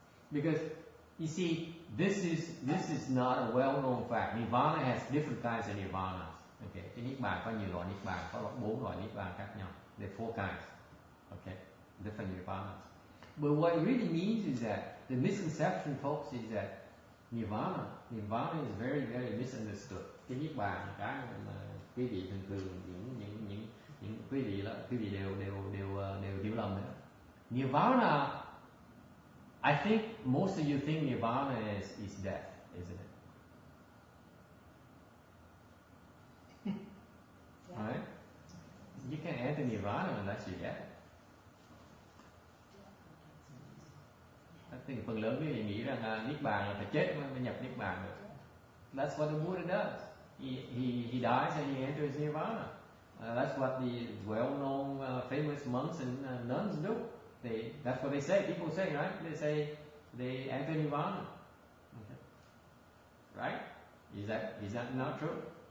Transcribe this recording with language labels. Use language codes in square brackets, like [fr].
[en] Because you see, this is not a well-known fact. Nirvana has different kinds of nirvana. [vi] Okay, cái niết bàn có nhiều loại niết bàn, có 4 loại niết bàn khác nhau. [en] There are 4 kinds. Okay, different nirvanas. But what it really means is that the misconception, folks, is that nirvana is very, very misunderstood. [vi] Cái niết bàn là cái mà quý vị thường những quý vị đều hiểu lầm nữa. [en] Nirvana, I think most of you think nirvana is death, isn't it? Right? You can't enter nirvana unless you're dead. I think [vi] phần lớn quý vị nghĩ rằng niết bàn là phải chết mới nhập niết bàn được. [en] That's what the Buddha does. He dies and he enters nirvana. That's what the well-known famous monks and nuns do. That's what they say. People say, right? They say they enter nirvana. Okay. Right? Is that not true?